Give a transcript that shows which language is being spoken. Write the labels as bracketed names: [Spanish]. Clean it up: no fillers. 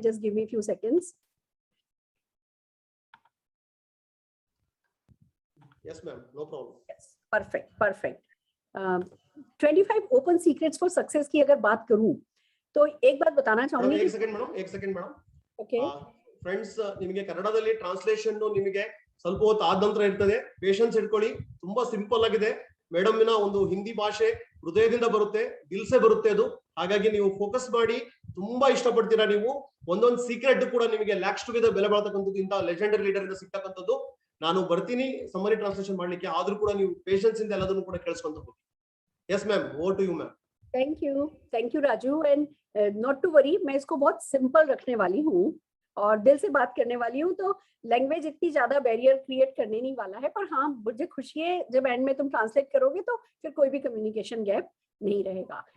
[English] Just give me few seconds. Yes ma'am, no problem. Yes, perfect. 25 open secrets for success [Hindi] की अगर बात करूं तो एक बात बताना चाहूंगी। एक सेकंड मैडम। [English] okay [Kannada] ಫ್ರೆಂಡ್ಸ್, ನಿಮಗೆ ಕನ್ನಡದಲ್ಲಿ ಟ್ರಾನ್ಸ್ಲೇಷನ್ ನಿಮಗೆ ಸ್ವಲ್ಪ ಹೊತ್ತು ಆದ ನಂತರ ಇರ್ತದೆ, ಪೇಷನ್ಸ್ ಇಟ್ಕೊಳ್ಳಿ. ತುಂಬಾ ಸಿಂಪಲ್ ಆಗಿದೆ. ಮೇಡಮ್ನ ಒಂದು ಹಿಂದಿ ಭಾಷೆ ಹೃದಯದಿಂದ ಬರುತ್ತೆ, ದಿಲ್ಸೆ ಬರುತ್ತೆ ಅದು. ಹಾಗಾಗಿ ನೀವು ಫೋಕಸ್ ಮಾಡಿ, ತುಂಬಾ ಇಷ್ಟಪಡ್ತೀರಾ ನೀವು. ಒಂದೊಂದು ಸೀಕ್ರೆಟ್ ಕೂಡ ನಿಮಗೆ ಲ್ಯಾಕ್ಸ್ ಟುಗೆದರ್ ಬೆಲೆ ಬಾಳ್ತಕ್ಕಂಥದ್ದು, ಇಂಥ ಲೆಜೆಂಡರಿ ಲೀಡರ್ ಇಂದ ಸಿಗ್ತಕ್ಕಂಥದ್ದು. ನಾನು ಬರ್ತೀನಿ ಸಮ್ಮರಿ ಟ್ರಾನ್ಸ್ಲೇಷನ್ ಮಾಡ್ಲಿಕ್ಕೆ, ಆದ್ರೂ ಕೂಡ ನೀವು ಪೇಷನ್ಸ್ ಇಂದ ಎಲ್ಲದನ್ನು ಕೂಡ ಕೇಳಿಸ್ಕೊಂತ ಹೋಗಿ. [English] Yes ma'am, over to you ma'am. Thank you Raju. And not to worry, [Hindi] मैं इसको बहुत सिंपल रखने वाली हूँ और दिल से बात करने वाली हूँ। तो लैंग्वेज इतनी ज्यादा बैरियर क्रिएट करने नहीं वाला है, पर हाँ मुझे खुशी है जब एंड में तुम ट्रांसलेट करोगे तो फिर कोई भी कम्युनिकेशन गैप नहीं रहेगा।